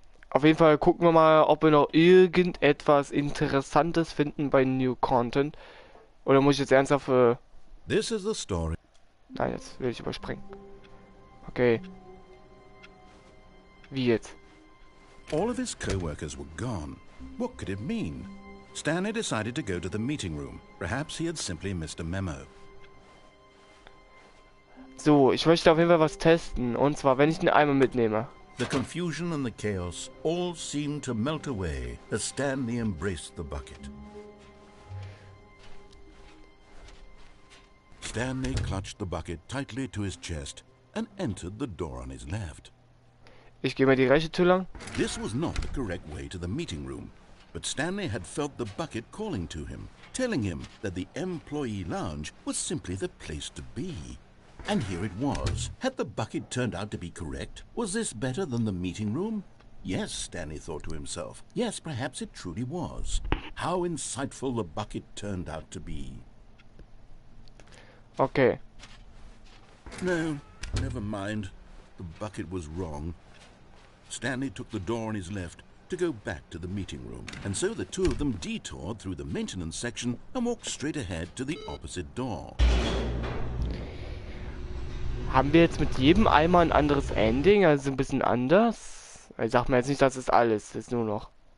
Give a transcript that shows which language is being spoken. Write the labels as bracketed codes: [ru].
[de] Auf jeden Fall gucken wir mal, ob wir noch irgendetwas Interessantes finden bei New Content. Oder muss ich jetzt ernsthaft [en] This is the story. [de] Nein, jetzt will ich überspringen. Okay. Wie jetzt? [en] All of his co-workers were gone. What could it mean? Stanley decided to go to the meeting room. Perhaps he had simply missed a memo. [de] So, ich möchte auf jeden Fall was testen. Und zwar, wenn ich den Eimer mitnehme. [en] The confusion and the chaos all seemed to melt away as Stanley embraced the bucket. Stanley clutched the bucket tightly to his chest and entered the door on his left. [de] Ich gehe mal die rechte Tür lang. [en] This was not the correct way to the meeting room, but Stanley had felt the bucket calling to him, telling him that the employee lounge was simply the place to be. And here it was. Had the bucket turned out to be correct? Was this better than the meeting room? Yes, Stanley thought to himself. Yes, perhaps it truly was. How insightful the bucket turned out to be. Okay. No, never mind. The bucket was wrong. Stanley took the door on his left to go back to the meeting room, and so the two of them detoured through the maintenance section and walked straight ahead to the opposite door. [de] Haben wir jetzt mit jedem Eimer ein anderes Ending, also ein bisschen anders? Ich sag mir jetzt nicht, das ist alles, das ist nur noch.